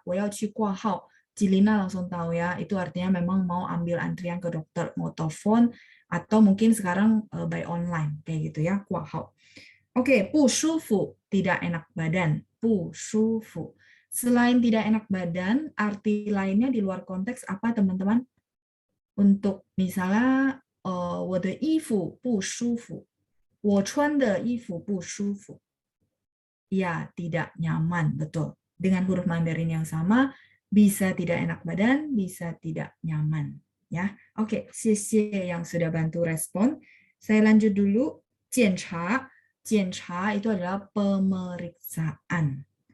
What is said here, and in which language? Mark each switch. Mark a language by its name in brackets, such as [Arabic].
[Chinese] 我要去挂号. [Indonesian] Jilina langsung tahu ya, itu artinya memang mau ambil antrian ke dokter, mau telepon atau mungkin sekarang by online kayak gitu ya, kuahao. Oke, 不舒服 tidak enak badan, 不舒服. Selain tidak enak badan, arti lainnya di luar konteks apa teman-teman? Untuk misalnya [Chinese] 我的衣服不舒服，我穿的衣服不舒服. [Indonesian] Ya, tidak nyaman, betul. Dengan huruf Mandarin yang sama, bisa tidak enak badan, bisa tidak nyaman. Ya, oke, 谢谢 yang sudah bantu respon. Saya lanjut dulu. 检查. 检查 itu adalah pemeriksaan.